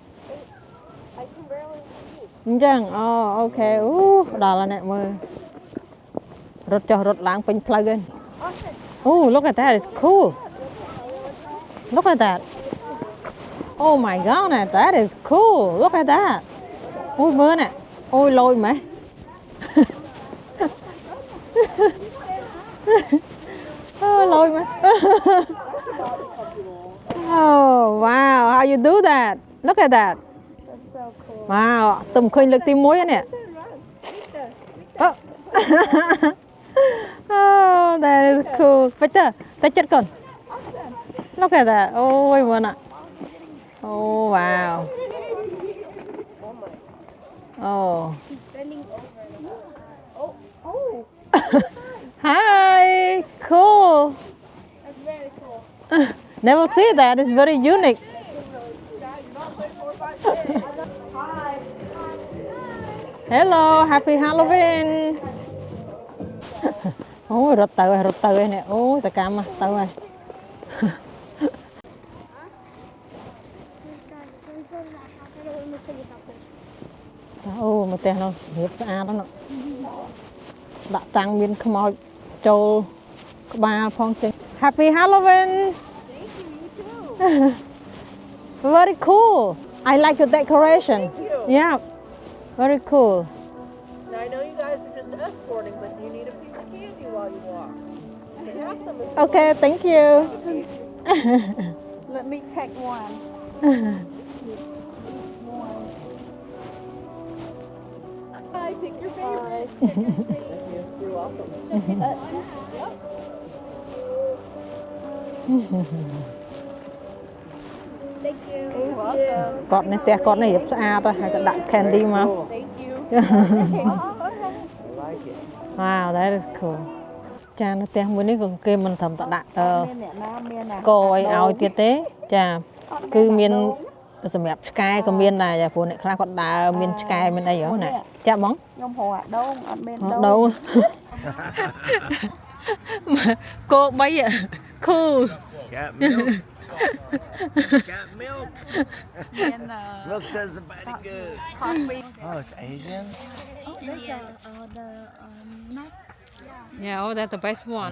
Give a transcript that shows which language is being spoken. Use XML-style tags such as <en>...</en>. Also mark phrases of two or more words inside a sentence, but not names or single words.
<km>អញ្ចឹងអូអូខេអូដល់ហើយអ្នកមើលរត់ចុះរត់ឡើងពេញផ្លូវហ្នឹងអូ</km> <en>look at that it's cool look at that oh my god that is cool look at that</en> <km>អូមើលណែអូយលយម៉េះ អូលយម៉េះ</km> <en>oh wow how you do that look at that wow</en> <km>ទំឃើញលើកទី1ហ្នឹងនេះ</km> <en>oh oh that is cool</en> <km>ពេចទៅចិត្តកូន</km> <en>look at that</en> <km>អូយមើលណា</km> <en>oh wow oh hi cool That's very cool. never see that it's very unique hello happy Halloween</en> <km>អូយរត់ទៅហើយនេះអូយសកម្មទៅហើយ អូមកផ្ទះនោះរៀបស្អាតហ្នឹងដាក់តាំងមានខ្មោចចូលក្បាលផងចេញ</km> <en>Happy Halloween very cool I like your decoration yeah very cool Now, I know you guys are just escorting, but you need a piece of candy while you walk. Have some. okay thank you Let me take one. Hi, pick your favorite. You're welcome. Thank you. You're welcome.</en> <km>គាត់នេះផ្ទះគាត់នេះរៀបស្អាតហើយក៏ដាក់ candy មក</km> <en>Thank you. I like it. wow that is cool</en> <km>ចានៅផ្ទះមួយនេះក៏គេមិនត្រឹមតែដាក់ស្គរឲ្យទៀតទេចាគឺមានសម្រាប់ឆ្កែក៏មានដែរចាព្រោះអ្នកខ្លះគាត់ដើរមានឆ្កែមានអីហ៎ណាចាបង ខ្ញុំរកអាដូងអត់មាន ដូងគោ3 cool</km> <en>Cat milk. Got milk. And Milk does the body good. coffee. Oh, it's Asian? Yeah, oh, that's the best one.</en>